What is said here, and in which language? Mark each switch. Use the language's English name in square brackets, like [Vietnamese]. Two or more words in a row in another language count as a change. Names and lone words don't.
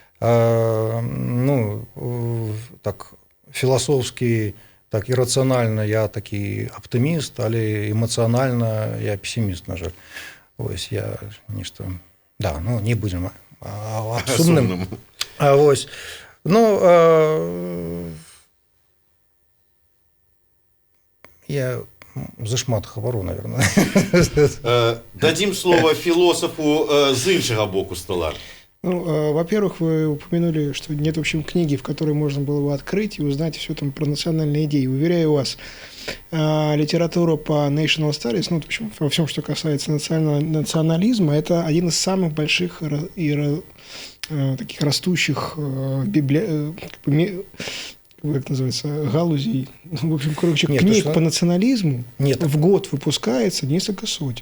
[Belarusian] Ну, так, філасофскі, так, і рацыянальна я такі аптыміст, але эмацыянальна я песіміст, на жаль. Вось, я нешта... Да, ну, не будзем сумным. А вось, ну... Я зашмат гавару, [Russian] наверное. Дадим слово философу с [Belarusian] іншага боку стола. [Russian] Ну, во-первых, вы упомянули, что нет, в общем, книги, в которой можно было бы открыть и узнать все там про национальные идеи. Уверяю вас, литература по [English] National Studies, [Russian] ну, в общем, во всем, что касается национализма, это один из самых больших и таких растущих как это называется, галузей, в общем, короче, книг по национализму в год выпускается несколько сотен.